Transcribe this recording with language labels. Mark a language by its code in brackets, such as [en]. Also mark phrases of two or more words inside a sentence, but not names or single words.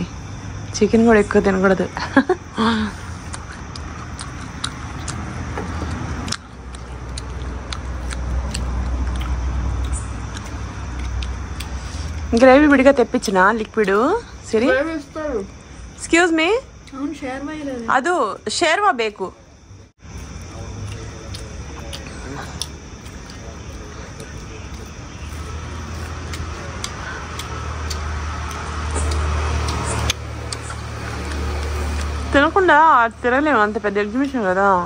[te] చికెన్ కూడా ఎక్కువ తినకూడదు. గ్రేవీ విడిగా తెప్పించిన లిక్విడ్. [en] సరే, excuse me, [kn] ಅದು ಶೇರ್ವಾ ಬೇಕು. [te] తినకుండా తినలేము, అంత పెద్ద ఎగ్జిబిషన్ కదా.